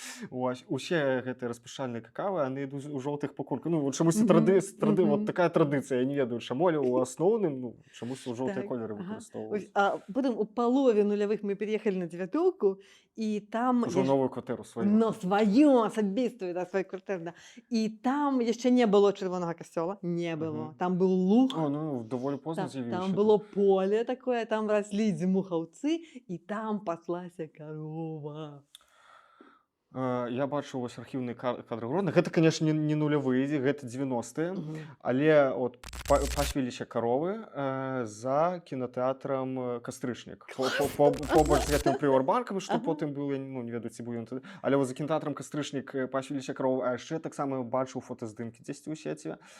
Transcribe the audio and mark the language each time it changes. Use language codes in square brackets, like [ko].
[be] Ось, усе гэтыя распушчальныя какавы, яны ідуць у жоўтых пакульках. Ну, вот чамусьці вот такая традыцыя, я не ведаю, чаму, але ў асноўным, ну, чамусьці ў жоўтыя Так, колеры ага. выкарыстоўваюць. [ru] А потом у половины нулевых мы переехали на Девятулку, и там... [be] Ужо новую кватэру сваю. [ru] Но свою особистую, да, свою квартиру, да. И там еще не было червоного костела, не было. Мгм. Там был луг, [uk] О, ну, доволі позно з'явілися. [ru] там было поле такое, там росли дзьмухаўцы, и там паслася корова. [be] Я бачу вось архіўныя кадры Гродна. Гэта, конечно, не нулявыя, гэта 90-е. Мгм. Але от пасвіліся каровы за кінотэатрам Кастрычнік. Побач з гэтым прыорбанкам, што Ага. потым быў, я ну, не ведаю, ці быў ён тады. Але за кінотэатрам Кастрычнік пасвіліся каровы, а яшчэ таксама бачыў фотаздымкі дзесьці ў сеце.